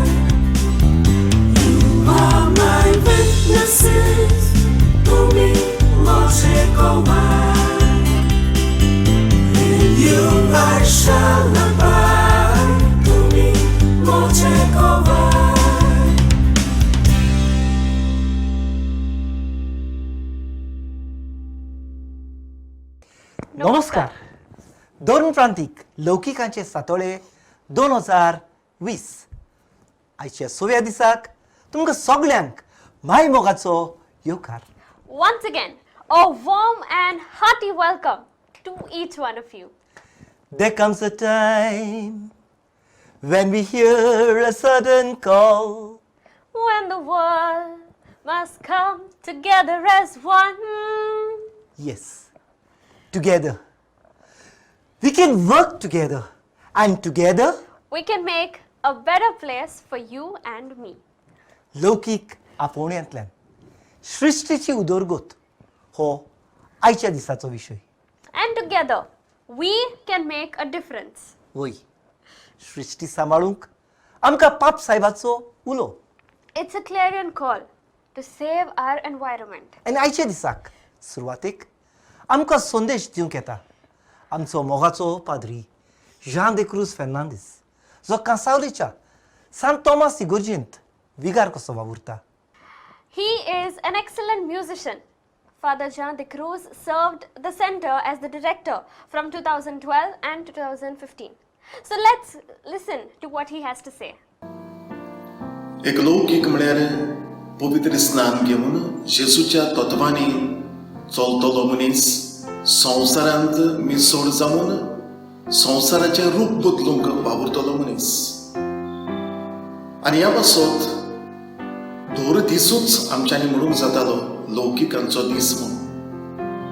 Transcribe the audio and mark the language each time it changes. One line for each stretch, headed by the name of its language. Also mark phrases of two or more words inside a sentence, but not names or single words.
English: You are my witnesses, tumi moje kowai, in you I shall abide, tumi moje kowai.
Konkani: नमस्कार. दोन प्रांतीक लौकिकांचे सातोळे 2020 आयच्या 6व्या दिसाक तुमकां सगळ्यांक माय मोगाचो येवकार.
English: Once again, a warm and hearty welcome to each one of you. There comes a time when we hear a sudden call. When the world must come together as one. Yes, together. We can work together, and together We can make a better place for you and me.
Konkani: लौकिक आपोवण्यांतल्यान सृश्टीची उदरगत हो आयच्या दिसाचो विशय.
English: And together, we can make a difference.
Konkani: वय सृश्टी सांबाळूंक आमकां पाप साहेबाचो उलो.
English: It's a clarion call to save our environment.
Konkani: आनी आयच्या दिसाक सुरवातेक आमकां संदेश दिवंक येता आमचो मोगाचो पाद्री जान दे क्रूज फेर्नांदीस, जो कांसावलेच्या सांत थॉमस इगोर्जींत विगार कसो वावुरता.
English: He is an excellent musician. Father Jean de Cruz served the center as the director from 2012 and 2015. So let's listen to what he has to say.
Konkani: एक लौकिक म्हळ्यार पवित्र स्नान घेवन जेजूच्या तत्वांनी चलतलो मनीस संवसारांत मिसळ जावन संवसाराचें रूप बदलूंक वावुरतलो मनीस. आनी ह्या पासत दर दिसूच आमच्यांनी म्हणूंक जातालो लौकिकांचो दीस म्हणून.